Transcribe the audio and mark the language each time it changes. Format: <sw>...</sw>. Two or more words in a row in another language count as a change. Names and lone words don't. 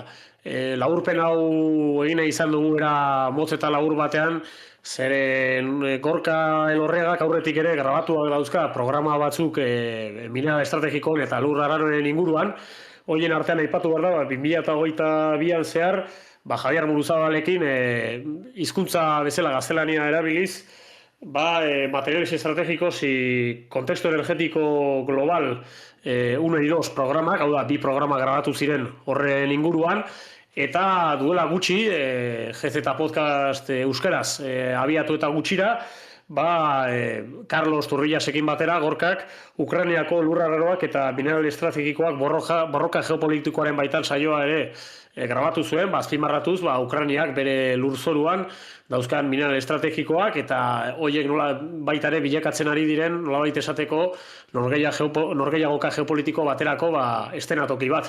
<eu>Laburpen hau egin izan dugu era motz eta labur batean, zeren Gorka Elorriagak aurretik ere grabatuak dauzka programa batzuk mineral estrategikoen eta lur arraroen inguruan. Horien artean aipatu behar da, 2022an zehar, Javier Muruzabalekin hizkuntza bezala gaztelania erabiliz, materiales estratégicos y contexto energético global 1 y 2 programak, hau da, 2 programa grabatu ziren horren inguruan, eta duela gutxi, GZ Podcast euskeraz abiatu eta gutxira, Carlos Turrillasekin batera, Gorkak, Ukrainiako lurrarraroak eta mineral estrategikoak borroka geopolitikoaren baitan saioa ere grabatu zuen, azpimarratuz, Ukrainiak bere lurzoruan dauzkan mineral estrategikoak eta horiek nola baita ere bilakatzen ari diren nolabait esateko norgehiagoka geopolitiko baterako estenatoki bat.</eu>